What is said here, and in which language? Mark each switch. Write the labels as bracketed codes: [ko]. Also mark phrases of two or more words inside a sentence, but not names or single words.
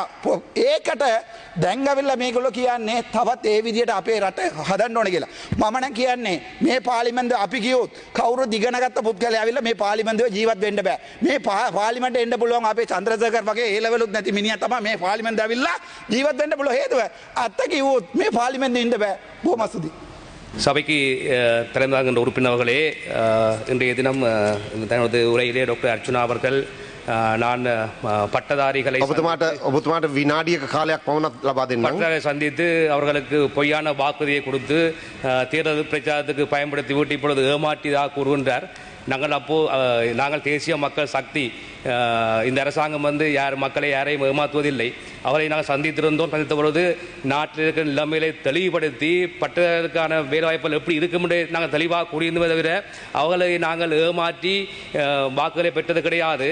[si] ඒකට දැන් ඇවිල්ලා මේගොල්ලෝ කියන්නේ තවත් ඒ විදියට අපේ රට හදන්න ඕනේ කියලා. මම නම් කියන්නේ මේ පාර්ලිමේන්තුව අපි ගියොත් කවුරුත් ඉගෙනගත්ත පුද්ගලයා ඇවිල්ලා මේ පාර්ලිමේන්තුවේ ජීවත් වෙන්න බෑ. මේ පාර්ලිමේන්තුවට එන්න පුළුවන් අපේ චන්ද්‍රසේකර් වගේ ඒ ලෙවලුත් නැති මිනිහා තමයි මේ පාර්ලිමේන්තුවට ඇවිල්ලා ජීවත් වෙන්න පුළුවන් හේතුව. අත්ත කිව්වොත් මේ පාර්ලිමේන්තුවේ ඉන්න බෑ. බොහොම ස්තුතියි. [ta] சபைக்கு திறந்தாகின்ற உறுப்பினர்களே இன்றைய தினம் தனது உரையிலே டாக்டர் அர்ச்சுனா அவர்கள் நான் பட்டதாரிகளை [si] ඔබතුමාට විනාඩියක කාලයක් පමණක් ලබා දෙන්නම්. [ta] பட்டதாரிகளை சந்தித்து அவர்களுக்கு பொய்யான வாக்குறுதியை கொடுத்து தேர்தல் பிரச்சாரத்துக்கு பயன்படுத்தி விட்டு இப்பொழுது ஏமாற்றிதாக கூறுகின்றார். நாங்கள் தேசிய மக்கள் சக்தி இந்த அரசாங்கம் யார் மக்களை யாரையும் ஏமாற்றுவதில்லை. அவரை நாங்கள் சந்தித்திருந்தோம். சந்தித்த பொழுது நாட்டில் இருக்கிற நிலைமைகளை தெளிவுபடுத்தி பட்டதற்கான வேலைவாய்ப்புகள் எப்படி இருக்கும் என்று நாங்கள் தெளிவாக கூறியிருந்ததை தவிர அவர்களை நாங்கள் ஏமாற்றி வாக்குகளை பெற்றது கிடையாது.